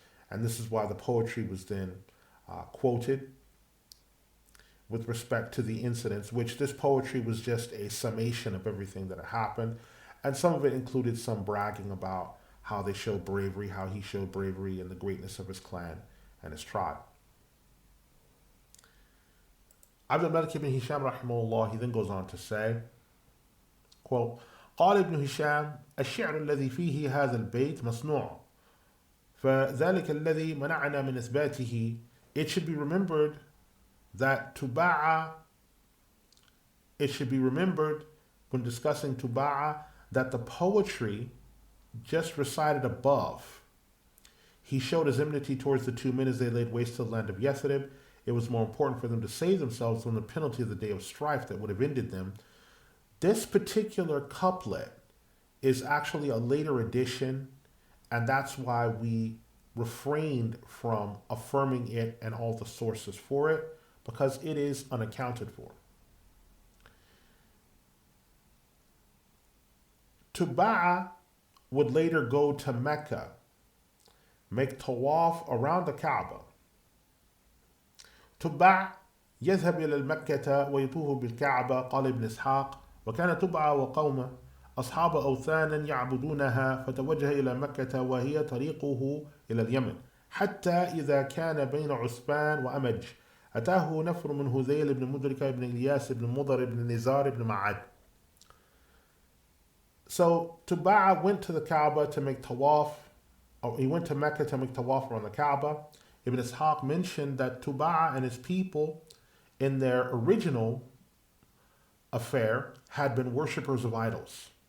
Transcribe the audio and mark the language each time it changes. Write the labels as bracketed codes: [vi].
[en] And this is why the poetry was then quoted with respect to the incidents, which this poetry was just a summation of everything that had happened. And some of it included some bragging about how they showed bravery, how he showed bravery and the greatness of his clan and his tribe. Abdul Malik ibn Hisham rahimahullah, he then goes on to say, quote, [ar] قال ابن هشام الشعر الذي فيه هذا البيت مصنوع فذلك الذي منعنا من إثباته. [en] It should be remembered that it should be remembered when discussing Tubba'a that the poetry just recited above, he showed his enmity towards the two men as they laid waste to the land of Yathrib. It was more important for them to save themselves from the penalty of the day of strife that would have ended them. This particular couplet is actually a later addition, and that's why we refrained from affirming it and all the sources for it, because it is unaccounted for. Tubba'a would later go to Mecca, make tawaf around the Kaaba. [ar] تبع يذهب إلى المكة ويطوف بالكعبة. قال ابن إسحاق وكان تبع وقومه أصحاب أوثان يعبدونها فتوجه إلى مكة وهي طريقه إلى اليمن حتى إذا كان بين عسبان وأمج أتاه نفر من هذيل بن مدركة بن إلياس بن مضر بن نزار بن معد. [en] So Tubba'a went to the Kaaba to make tawaf, or he went to Mecca to make tawaf around the Kaaba. Ibn Ishaq mentioned that Tubba'a and his people in their original affair had been worshippers of idols.